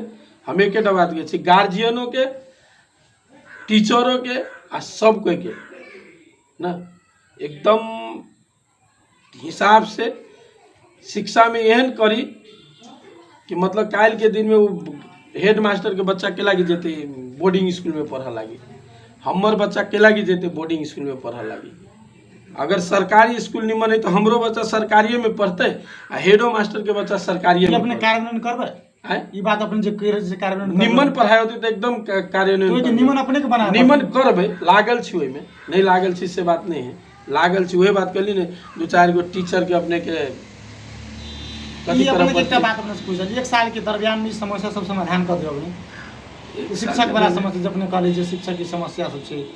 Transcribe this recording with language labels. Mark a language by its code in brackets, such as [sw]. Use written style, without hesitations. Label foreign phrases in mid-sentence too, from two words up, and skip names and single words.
[mai] हम एक बात के गार्जियनों के, टीचरों के आ सब कोई के ना एकदम हिसाब से शिक्षा में एहन करी कि मतलब काल के दिन में वो [en] head master [mai] के बच्चा के लागी जेते [en] boarding school [mai] में पढ़ा लागी, हमर बच्चा के लागी जेते [en] boarding school [mai] में पढ़ा लागी। अगर सरकारी स्कूल निमन है तो हमरो बच्चा सरकारी में पढ़ते, आ हेडो मास्टर के बच्चा सरकारी में अपने कार्यान्वयन करबे। ई बात अपन जे कह रहे से कार्यान्वयन निमन पढ़ाई होती तो एकदम कार्यान्वयन तो निमन अपने के बना निमन करबे। लागल छी ओइ में, नहीं लागल छी से बात नहीं है, लागल छी वही बात कहली ने 2-4 गो टीचर के अपने के कथि करब। एकटा बात अपने से पूछल, 1 साल के दरमियान में समस्या सब समाधान कर दियो अपने? शिक्षक वाला समस्या जब अपने कहले जे शिक्षक की समस्या सब छै।